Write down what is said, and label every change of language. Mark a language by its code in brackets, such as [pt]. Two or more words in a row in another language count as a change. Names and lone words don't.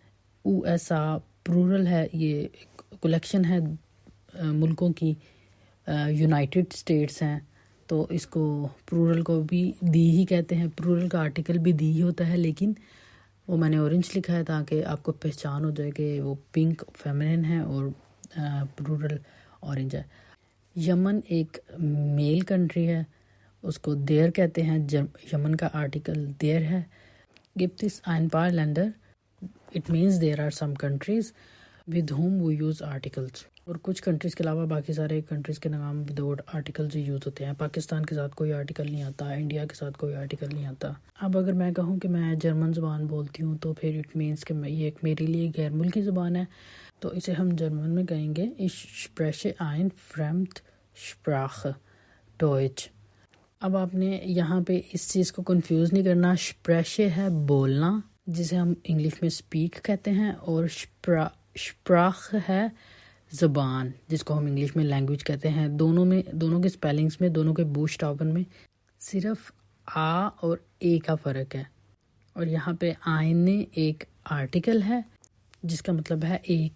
[ur] USA پلورل ہے، یہ کلیکشن ہے ملکوں کی، یونائٹڈ اسٹیٹس ہیں، تو اس کو پلورل کو بھی دی ہی کہتے ہیں، پلورل کا آرٹیکل بھی دی ہی ہوتا ہے، لیکن وہ میں نے اورنج لکھا ہے تاکہ آپ کو پہچان ہو جائے کہ وہ [en] pink feminine [ur] ہے اور [en] plural orange [ur] ہے۔ یمن ایک [en] male country [ur] ہے، اس کو دیر کہتے ہیں، یمن کا آرٹیکل دیر ہے۔ [de] gibt es ein paar Länder, [en] it means there are some countries with whom we use articles، [ur] اور کچھ کنٹریز کے علاوہ باقی سارے کنٹریز کے نام [en] without articles use [ur] ہوتے ہیں۔ پاکستان کے ساتھ کوئی آرٹیکل نہیں آتا، انڈیا کے ساتھ کوئی آرٹیکل نہیں آتا۔ اب اگر میں کہوں کہ میں جرمن زبان بولتی ہوں تو پھر [en] it means [ur] کہ یہ ایک میرے لیے غیر ملکی زبان ہے، تو اسے ہم جرمن میں کہیں گے [de] ich spreche ein Fremdsprache Deutsch۔ [ur] اب آپ نے یہاں پہ اس چیز کو کنفیوز نہیں کرنا، spreche ہے بولنا، جسے ہم انگلش میں speak کہتے ہیں، اور Sprache ہے زبان، جس کو ہم انگلش میں لینگویج کہتے ہیں۔ دونوں کے سپیلنگز میں، دونوں کے بوشٹافن میں صرف آ اور اے کا فرق ہے، اور یہاں پہ آئین ایک آرٹیکل ہے جس کا مطلب ہے ایک۔